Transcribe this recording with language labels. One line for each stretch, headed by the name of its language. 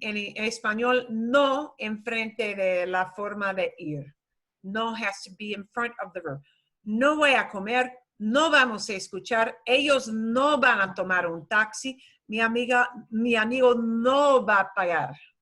Spanish: En español, no enfrente de la forma de ir.
English: No has to be in front of the verb.
Spanish: No voy a comer, no vamos a escuchar, ellos no van a tomar un taxi, mi amigo no va a pagar.